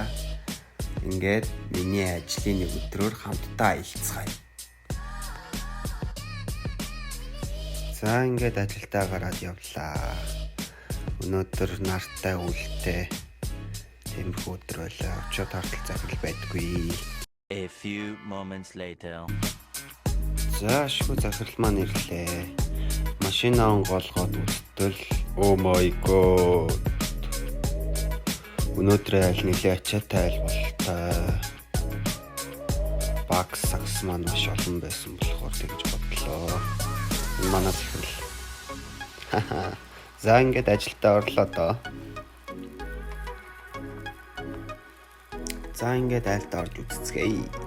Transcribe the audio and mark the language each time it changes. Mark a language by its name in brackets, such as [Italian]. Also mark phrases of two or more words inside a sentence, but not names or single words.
[Mongolian] Ингээд миний ажлын нэг өдрөөр хамтдаа аялцгаая. За ингээд ажилдаа гараад явлаа. Өнөөдөр нартай үлдээ. Тиймэрхүү өдөр байлаа. Очоод хартал захирал байдгүй. [English] A few moments later. [Mongolian] За шгүй захирал маань ирлээ. Машинаа онгоолгоод үлдтэл [English] oh my god. [Mongolian] Өнөөдөр аль нэлээ ачаатай айл болтой. Багс сакс маань маш олон байсан болохоор тэгж бодлоо. Энэ манай захирал. За ингээд ажилдаа орлоо доо. За ингээд айлд орж үзцгээе.